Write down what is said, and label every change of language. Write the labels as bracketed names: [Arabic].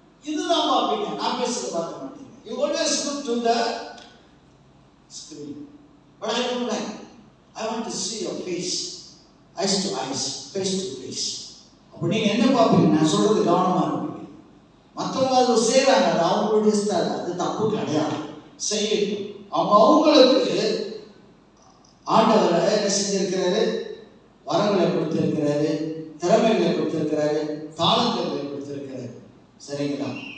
[Tamil] இதுதான் பாப்பீங்க, நான் பேசுறது பார்க்க மாட்டீங்க. [English] You always look to the screen. But I don't like. I want to see your face, eyes to eyes, face to face. [Tamil] அப்ப நீங்க என்ன பார்ப்பீங்க? நான் சொல்றது கவனமா இருப்பீங்க. மற்றவங்க அதை செய்யறாங்க, அது அவங்களுடைய ஸ்டைல், அது தப்பு கிடையாது, செய்யட்டும். அவங்களுக்கு ஆண்டவரை என்ன செஞ்சிருக்கிறாரு? வரங்களை கொடுத்திருக்கிறாரு, திறமைகளை கொடுத்திருக்கிறாரு, தாளங்களை கொடுத்திருக்கிறாரு. சரிங்களா?